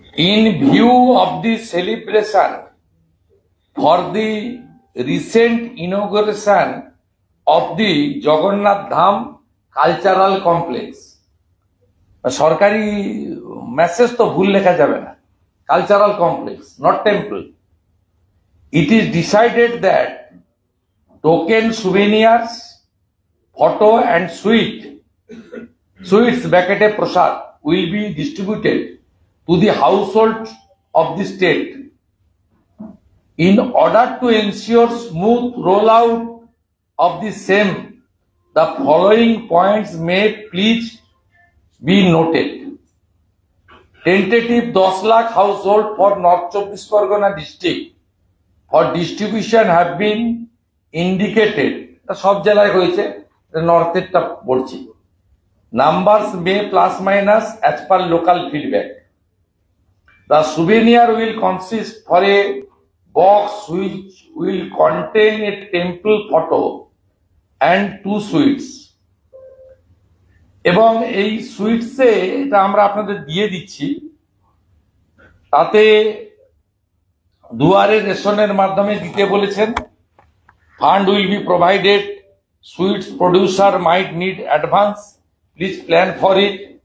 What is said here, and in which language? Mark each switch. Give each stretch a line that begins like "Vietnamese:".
English: in view of the celebration for the recent inauguration of the Jagannath Dham cultural complex,
Bangla: সরকারি message তো ভুল লেখা যাবে না,
English: Cultural complex not temple, it is decided that token souvenirs, photo and sweets bracket prasad will be distributed to the household of the state. In order to ensure smooth rollout of the same, the following points may please be noted. Tentative 10 lakh household for North Chobbish Pargona district for distribution have been indicated.
Bangla: সব জেলায় হয়েছে, নর্থেরটা বলছি।
English: Numbers may plus minus as per local feedback. The souvenir will consist for a box which will contain a temple photo and 2 sweets.
Bangla: এবং এই সুইটসে, এটা আমরা আপনাদের দিয়ে দিচ্ছি, তাতে দুয়ারে রেশনের মাধ্যমে দিতে বলেছেন।
English: Fund will be provided, sweets producer might need advance, please plan for it.